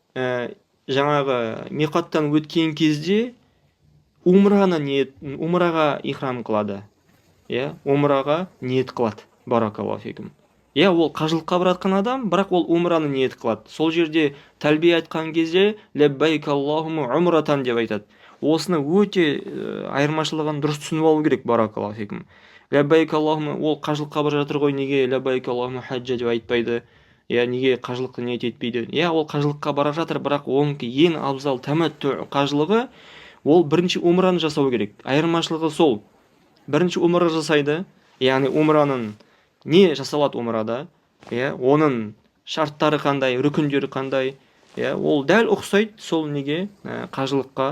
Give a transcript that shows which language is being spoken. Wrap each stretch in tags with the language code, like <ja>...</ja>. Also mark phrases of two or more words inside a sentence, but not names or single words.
<kk>Жаңағы миқаттан өткен кезде умраға ихрам қылады. Умраға ниет қылады.</kk> <ar>بارك الله فيكم.</ar> <kk>Ол қажылыққа баратқан адам, бірақ ол умраны ниет қылады. Сол жерде тәлбие айтқан кезде</kk> <ar>لبيك اللهم عمرة</ar> <kk>деп айтады. Осыны өте айырмашылығын дұрыс түсініп алу керек.</kk> <ar>بارك الله فيكم. لبيك اللهم,</ar> <kk>ол қажылыққа бара жатыр ғой, неге</kk> <ar>لبيك اللهم حجة</ar> <kk>деп айтпайды? Неге қажылықты ниет етпейді? Ол қажылыққа бара жатыр, бірақ оныкі ең абзал тәмәттү қажылығы ол бірінші умраны жасау керек. Айырмашылығы сол. Бірінші умра жасайды, яғни умраның не жасалады умрада, оның шарттары қандай, рүкіндері қандай, ол дәл ұқсайды сол неге қажылыққа.</kk>